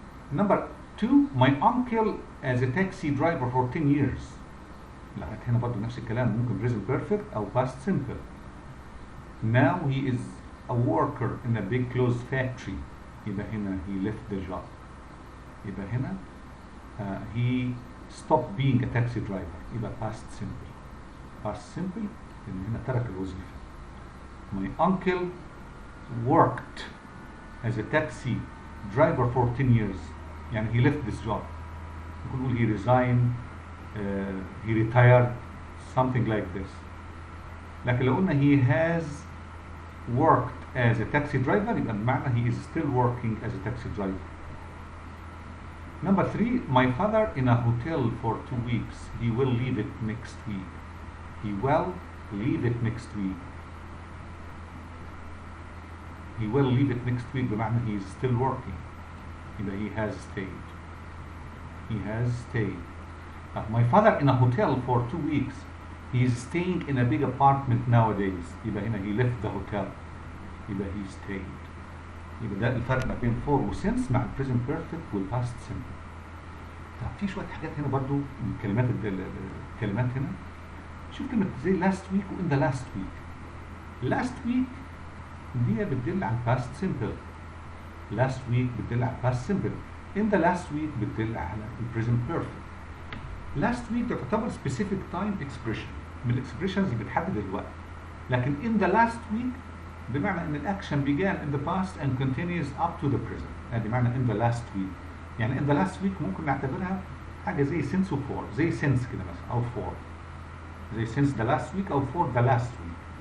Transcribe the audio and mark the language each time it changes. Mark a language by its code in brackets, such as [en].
[en] Number 2, my uncle as a taxi driver for 10 years. [ar] لغاية هنا برضو نفس الكلام، ممكن present perfect أو past simple. [en] Now he is a worker in a big clothes factory. [ar] يبقى هنا [en] he left the job. يبقى هنا he stopped being a taxi driver. يبقى past simple. [ar] past simple لأن هنا ترك الوظيفة. [en] My uncle worked as a taxi driver for 10 years. [ar] يعني [en] he left this job. [ar] ممكن نقول [en] he resigned, he retired, something like this. [ar] لكن لو قلنا [en] he has worked as a taxi driver [ar] يبقى بمعنى [en] he is still working as a taxi driver. Number 3, my father in a hotel for 2 weeks. He will leave it next week. He will leave it next week. He will leave it next week [ar] بمعنى [en] he is still working. يبقى he has stayed. He has stayed. My father in a hotel for 2 weeks. He is staying in a big apartment nowadays. [ar] يبقى هنا [en] he left the hotel. يبقى he stayed. [ar] يبقى ده الفرق ما بين for و since مع present perfect وال past simple. طب في شوية حاجات هنا برضو من الكلمات هنا. شوف كلمة زي last week و in the last week. last week دي بتدل على past simple. last week بتدل على past simple. in the last week بتدل على البريزنت بيرفكت. last week ده تعتبر [en] specific time expression [ar] من الاكسبريشنز اللي بتحدد الوقت. لكن [en] in the last week [ar] بمعنى ان الاكشن [en] began in the past and continues up to the present. [ar] هذه معنى in the last week. يعني in the last week ممكن نعتبرها حاجه زي since و for، زي since كده مثلا او for، زي since the last week او for the last week.